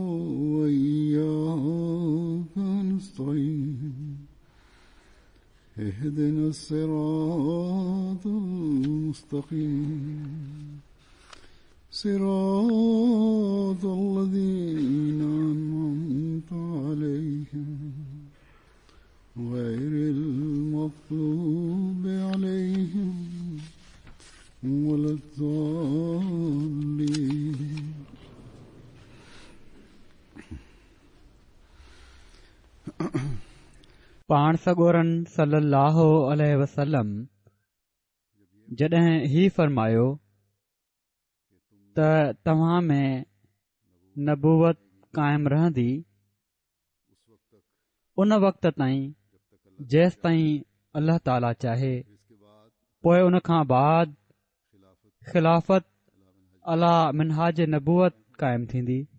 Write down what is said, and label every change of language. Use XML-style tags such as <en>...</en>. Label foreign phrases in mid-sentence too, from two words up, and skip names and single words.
<ar>وإياك نستعين اهدنا الصراط المستقيم صراط الذين أنعمت عليهم غير المغضوب عليهم ولا الضالين</ar> <sd>पाण सॻोरन</sd> <ar>صلى الله عليه وسلم</ar> <sd>जॾहिं ही फरमायो त तव्हां में नबूवत क़ाइमु रहंदी उन वक़्त ताईं जेसि ताईं अल्लाह ताला चाहे, पोइ उन खां बाद</sd> <ar>خلافة على منهاج النبوة</ar> <sd>क़ाइमु थींदी।</sd>